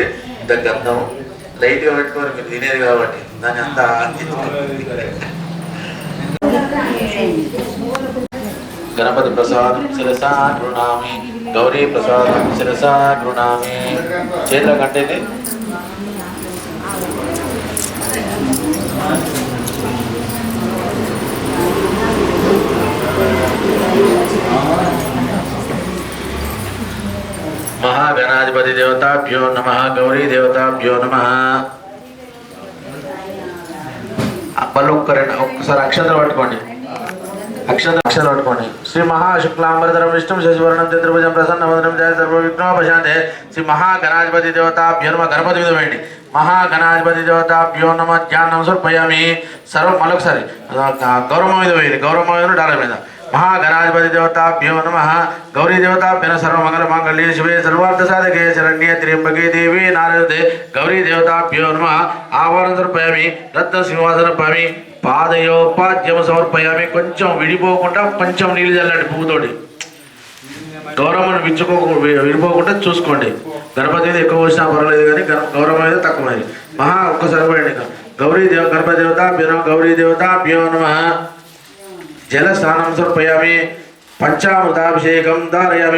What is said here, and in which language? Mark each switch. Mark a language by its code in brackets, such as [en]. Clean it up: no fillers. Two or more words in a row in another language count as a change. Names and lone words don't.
[te] ఇంత గంధం లైట్గా పెట్టుకోండి, మీరు తినేది కాబట్టి దాన్ని అంతా [sa] గణపతి ప్రసాదం శిరసా గృణామి, గౌరీ ప్రసాదం శిరసా గృణామి. [te] చేతుల కంటేది [sa] महागणाधिपति देवताभ्यो नमः, गौरी देवताभ्यो नमः. [te] ఒక్కసారి అక్షంతలు పట్టుకోండి, అక్షంతలు పట్టుకోండి. [sa] శ్రీ మహాశుక్లాంబరధరం విష్ణుం శశివర్ణం చతుర్భుజం ప్రసన్నవదనం జయ సర్వ విఘ్నోపశాంతే. శ్రీ మహాగణాధిపతి దేవతాభ్యో నమః. [te] గణపతి మీద వేయండి. [sa] మహాగణాధిపతి దేవతాభ్యో నమః. ధ్యానం సమర్పయామి. [te] సర్వం మరొకసారి గౌరవం మీద వేయండి, గౌరవం మీద డాలర్ మీద. [sa] महागणाधिपति देवताभ्यो नमः, गौरी देवताभ्यो सर्वमंगल मांगल्ये शिवे सर्वार्थ साधके शरण्ये त्र्यंबके देवी नारदे. गौरी देवताभ्यो नमः. आवाहन समर्पयामि, रत्न सिंहासन समर्पयामि, पादयोपाद्यम समर्पयामि. [te] కొంచెం విడిపోకుండా కొంచెం నీళ్ళు చల్లండి పువ్వుతోటి. గౌరవం విడిపోకుండా చూసుకోండి. గణపతి మీద ఎక్కువ వచ్చినా పర్వాలేదు కానీ గౌరవం మీద తక్కువ. ఒక్కసారి పోయండి. [sa] గణపతి దేవతాభ్యో నమః, గౌరీ దేవతాభ్యో నమః. జల స్నానం సమర్పయామి, పంచామృతాభిషేకం ధారయామి.